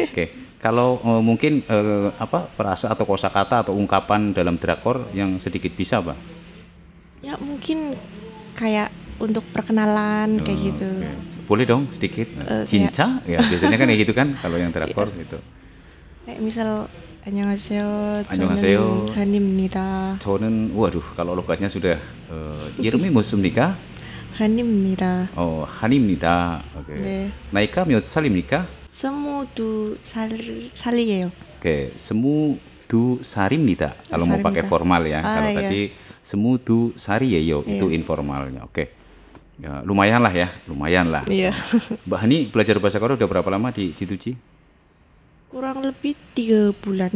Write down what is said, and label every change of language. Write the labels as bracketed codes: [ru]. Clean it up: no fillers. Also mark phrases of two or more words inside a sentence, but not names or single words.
[id] Oke, kalau mungkin apa frase atau kosakata atau ungkapan dalam drakor yang sedikit bisa, Pak? Ya mungkin kayak untuk perkenalan kayak gitu. Oke. Boleh dong sedikit. Kayak- Cinca, ya biasanya kan kayak gitu kan kalau yang drakor gitu. Kayak misal 안녕하세요. [ko] 안녕하세요. 저는 한입니다. 저는 waduh kalau logatnya sudah 이름이 무엇입니까? 한입니다. 한입니다. 오ke. 네. 나이가 몇 살입니까? 22살이에요. [id] Oke, 22살입니다. Kalau mau pakai [ko] 살입니다. [id] formal ya. Kalau iya. tadi 22살이에요 itu Iya. informalnya. Oke. Ya, lumayan lah ya, lumayan lah. Iya. Mbak Hani belajar bahasa Korea udah berapa lama di J2J? Kurang lebih 3 bulan.